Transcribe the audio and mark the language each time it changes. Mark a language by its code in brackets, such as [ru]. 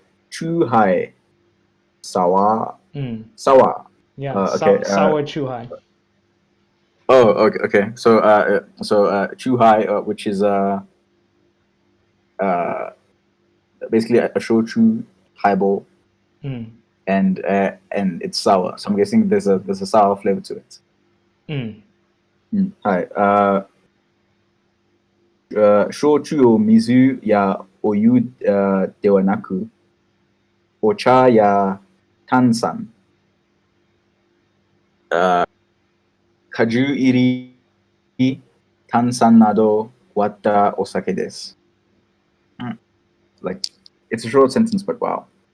[ja] チューハイ、サワー、サワー。 Yeah, [en] okay. sour chuhai. Oh, okay. So, Chuhai, which is basically a shochu highball, and it's sour. So I'm guessing there's a sour flavor to it. Hi. [ja] 焼酎を水やお湯ではなく、お茶や炭酸、果汁入り炭酸など割ったお酒です。 [en] Like, it's a short sentence, but wow.